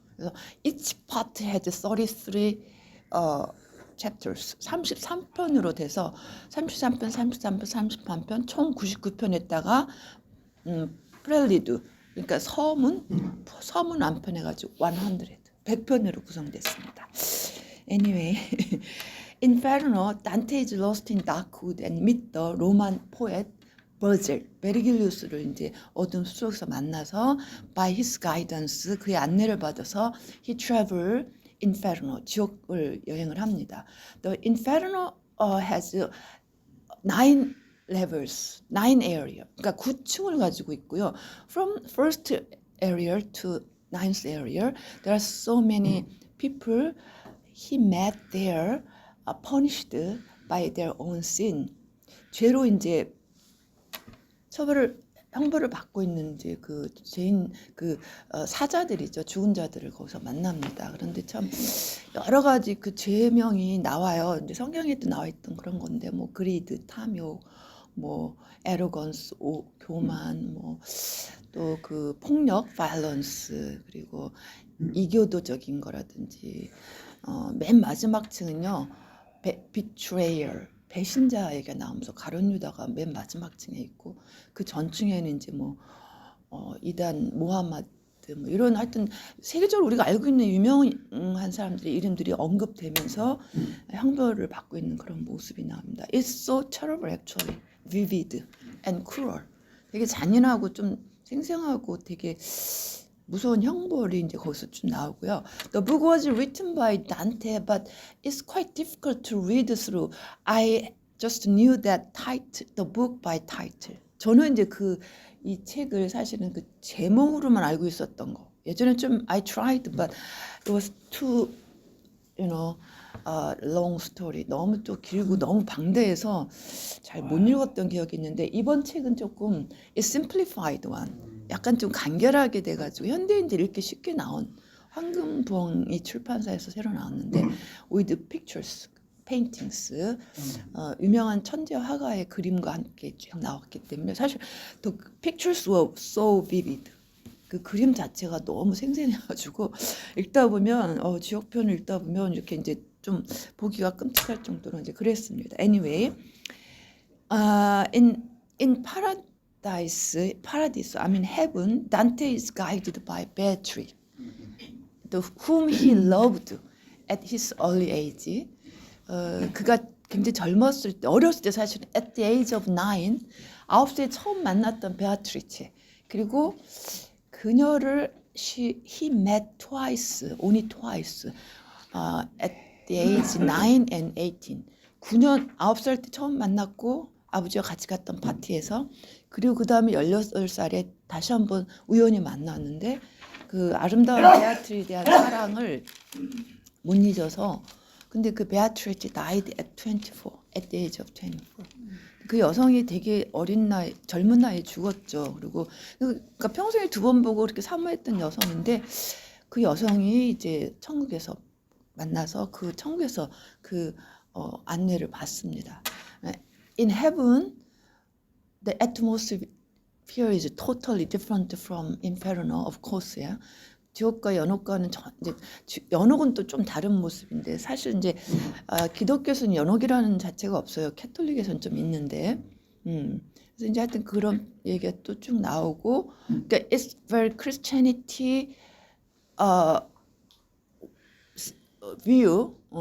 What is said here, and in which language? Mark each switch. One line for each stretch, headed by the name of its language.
Korean: 그래서
English: each part has 33 chapters
Korean: 33편으로 돼서 33편, 33편 총 99편에다가 prelude 그러니까 서문 안편 해가지고 100편으로 구성됐습니다.
English: Anyway, Inferno, Dante is lost in dark wood and meet the Roman poet
Korean: 베르길리우스를 이제 어둠 숲속에서 만나서
English: by his guidance
Korean: 그의 안내를 받아서
English: he travel Inferno
Korean: 지옥을 여행을 합니다.
English: The Inferno has 9 levels, 9 area.
Korean: 그러니까 9층을 가지고 있고요.
English: From first area to ninth area, there are so many people he met there, punished by their own sin.
Korean: 죄로 이제 형벌을 받고 있는 이제 그 죄인 사자들이죠. 죽은 자들을 거기서 만납니다. 그런데 참 여러 가지 그 죄명이 나와요. 이제 성경에도 나와 있던 그런 건데 뭐 그리드, 탐욕, 뭐 에로건스, 교만, 뭐 또 그 폭력, violence 그리고 이교도적인 거라든지 맨 마지막 층은요. betrayal 배신자 얘기가 나오면서 가룟 유다가 맨 마지막 층에 있고 그 전층에는 이제 뭐 이단 모하마드 뭐 이런 하여튼 세계적으로 우리가 알고 있는 유명한 사람들의 이름들이 언급되면서 형벌을 받고 있는 그런 모습이 나옵니다.
English: It's so terrible actually, vivid and cruel.
Korean: 되게 잔인하고 좀 생생하고 되게 무서운 형벌이 이제 거기서 좀 나오고요.
English: The book was written by Dante, but it's quite difficult to read through. I just knew that title, the book by title.
Korean: 저는 이제 이 책을 사실은 그 제목으로만 알고 있었던 거. 예전에 좀
English: I tried, but it was too, long story.
Korean: 너무 또 길고 너무 방대해서 잘 못 읽었던 기억이 있는데 이번 책은 조금
English: it's simplified one.
Korean: 약간 좀 간결하게 돼가지고 현대인들이 이렇게 쉽게 나온 황금부엉이 출판사에서 새로 나왔는데
English: with pictures, paintings
Korean: 유명한 천재 화가의 그림과 함께 쭉 나왔기 때문에 사실
English: the pictures were so vivid
Korean: 그 그림 자체가 너무 생생해가지고 읽다 보면 지옥편을 읽다 보면 이렇게 이제 좀 보기가 끔찍할 정도로 이제 그랬습니다.
English: Anyway, in Paradise, I mean heaven, Dante is guided by Beatrice, whom he loved at his early age.
Korean: 그가 굉장히 젊었을 때, 어렸을 때 사실
English: at the age of
Korean: 9세 처음 만났던 베아트리체. 그리고 그녀를
English: he met twice, only twice, at the age 9 and 18.
Korean: 9살 때 처음 만났고 아버지와 같이 갔던 파티에서 그리고 그 다음에 16살에 다시 한번 우연히 만났는데 그 아름다운 베아트리에 대한 사랑을 못 잊어서 근데 그
English: 베아트리치 died at 24, at the age of 24.
Korean: 그 여성이 되게 어린 나이, 젊은 나이에 죽었죠. 그리고 그러니까 평생에 2번 보고 그렇게 사모했던 여성인데 그 여성이 이제 천국에서 만나서 그 천국에서 그 안내를 받습니다.
English: In heaven, the atmosphere is totally different from inferno, of course. Yeah?
Korean: 지옥과 연옥과는 이제 연옥은 또 좀 다른 모습인데 사실 이제 기독교에서는 연옥이라는 자체가 없어요. 캐톨릭에서는 좀 있는데, 그래서 이제 하여튼 그런 얘기가 또 쭉 나오고, 그러니까
English: it's very Christianity view.